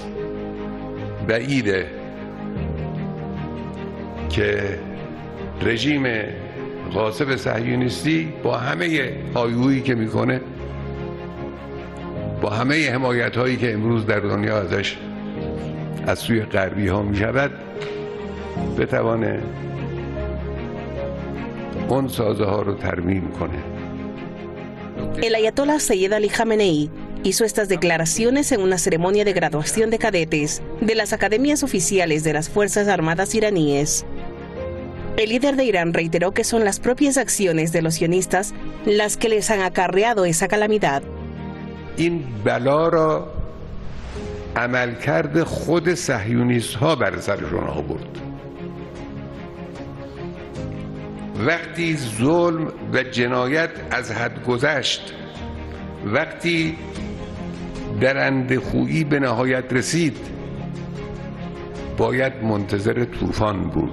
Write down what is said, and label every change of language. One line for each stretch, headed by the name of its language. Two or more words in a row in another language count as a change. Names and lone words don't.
Persian: بعیده که رژیم غاصب صهیونیستی با همه هایهویی که میکنه، با همه حمایت هایی که امروز در دنیا ازش از سوی غربی ها میشود، بتوانه اون سازه ها رو ترمیم کنه.
Spanish: El Ayatollah Sayyid Ali Khamenei hizo estas declaraciones en una ceremonia de graduación de cadetes de las academias oficiales de las Fuerzas Armadas iraníes. El líder de Irán reiteró que son las propias acciones de los sionistas las que les han acarreado esa calamidad.
Persian: این بلا را عملکرد خود صهیونیست ها بر سرشون آورد. وقتی ظلم و جنایت از حد گذشت، وقتی درنده‌خویی به نهایت رسید، باید منتظر طوفان بود.